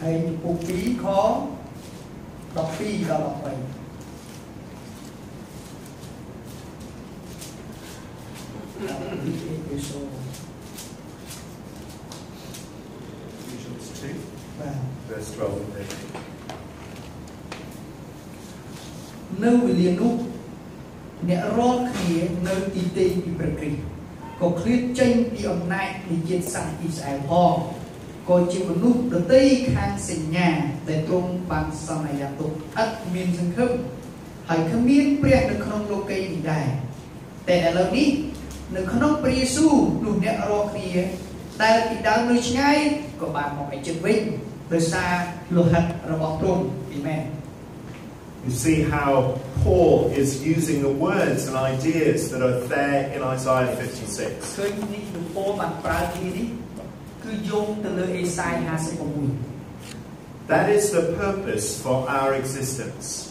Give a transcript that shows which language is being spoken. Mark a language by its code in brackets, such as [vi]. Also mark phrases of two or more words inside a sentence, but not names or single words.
[en] Ephesians 2 verse 12 and 13. [km] អ្នករាល់គ្នានៅទីទេពីព្រះគ្រីស្ទក៏ឃ្លាតចេញពីអំណាចនៃជាតិសាសន៍អ៊ីស្រាអែលផងក៏ជាមនុស្សដទៃខាងសញ្ញាដែលទ្រង់បានសន្យាទុកឥតមានសង្ឃឹមហើយគ្មានព្រះនៅក្នុងលោកីនេះដែរតែឥឡូវនេះនៅក្នុងព្រះយេស៊ូវនោះអ្នករាល់គ្នាដែលពីដើមនៅឆ្ងាយក៏បានមកឲ្យជិតវិញដោយសារលោហិតរបស់ទ្រង់អាមែន [en] You see how Paul is using the words and ideas that are there in Isaiah 56. That is the purpose for our existence.